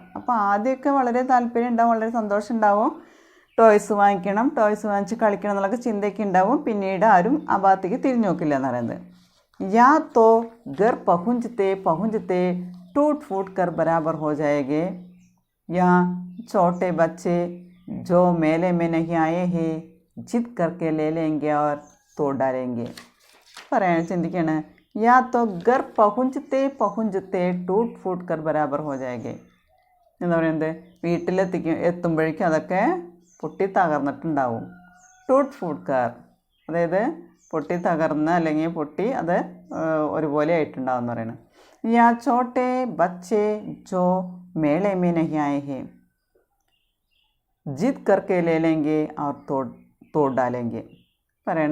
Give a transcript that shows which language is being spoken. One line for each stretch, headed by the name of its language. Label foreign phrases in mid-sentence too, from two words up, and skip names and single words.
Malayalam: അപ്പോൾ ആദ്യമൊക്കെ വളരെ താല്പര്യം ഉണ്ടാവും, വളരെ സന്തോഷം ഉണ്ടാവും, ടോയ്സ് വാങ്ങിക്കണം, ടോയ്സ് വാങ്ങിച്ച് കളിക്കണം എന്നുള്ളൊക്കെ ചിന്തയൊക്കെ ഉണ്ടാവും. പിന്നീട് ആരും ആ ഭാഗത്തേക്ക് തിരിഞ്ഞു നോക്കില്ല എന്ന് പറയുന്നത്.
Hindi: या तो घर पहुँचते टूट फूट कर बराबर हो जाएगे, या छोटे ബच्चे जो मेले में नहीं आए हैं जिद करके ले लेंगे और तोड़ डालेंगे.
Malayalam: പറയാൻ ചിന്തിക്കുകയാണ്,
Hindi: या तो घर पहुँचते पहुँचते टूट फूट कर बराबर हो जाएगी.
Malayalam: എന്താ പറയുന്നത്, എത്തുമ്പോഴേക്കും അതൊക്കെ പൊട്ടി തകർന്നിട്ടുണ്ടാവും.
Hindi: टूट फूट कर,
Malayalam: അതായത് പൊട്ടി തകർന്ന് അല്ലെങ്കിൽ പൊട്ടി അത് ഒരുപോലെ ആയിട്ടുണ്ടാവും എന്ന് പറയുന്നത്.
Hindi: या छोटे बच्चे जो मेले में नहीं आए हैं जिद करके ले लेंगे और तोड़ डालेंगे പറയണത്.